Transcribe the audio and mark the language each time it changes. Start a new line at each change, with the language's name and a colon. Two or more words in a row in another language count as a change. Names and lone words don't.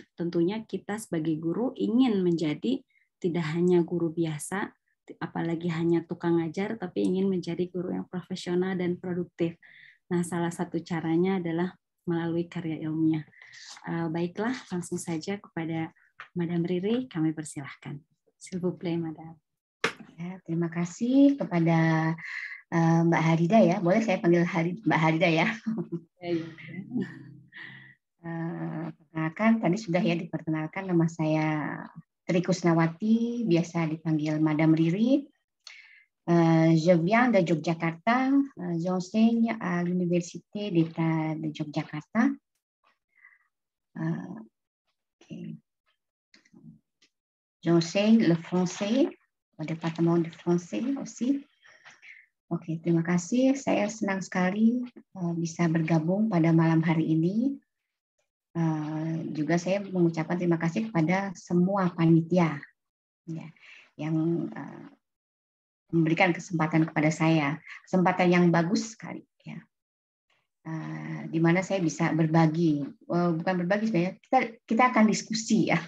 Indonesian: Tentunya kita sebagai guru ingin menjadi tidak hanya guru biasa, apalagi hanya tukang ngajar, tapi ingin menjadi guru yang profesional dan produktif. Nah, salah satu caranya adalah melalui karya ilmiah. Baiklah, langsung saja kepada Madam Riri, kami persilahkan.
French: S'il vous plaît,
Indonesian: Madam. Ya, terima kasih kepada Mbak Harida ya. Boleh saya panggil Mbak Harida ya? Perkenalkan, tadi sudah ya diperkenalkan, nama saya Tri Kusnawati, biasa dipanggil Madam Riri.
French: Je viens de Yogyakarta, j'enseigne à l'Université d'État de Yogyakarta. J'enseigne le français au département de français aussi.
Indonesian: Oke, terima kasih. Saya senang sekali bisa bergabung pada malam hari ini. Juga saya mengucapkan terima kasih kepada semua panitia ya, yang memberikan kesempatan kepada saya, kesempatan yang bagus sekali ya, di mana saya bisa berbagi, bukan berbagi sebenarnya, kita akan diskusi ya.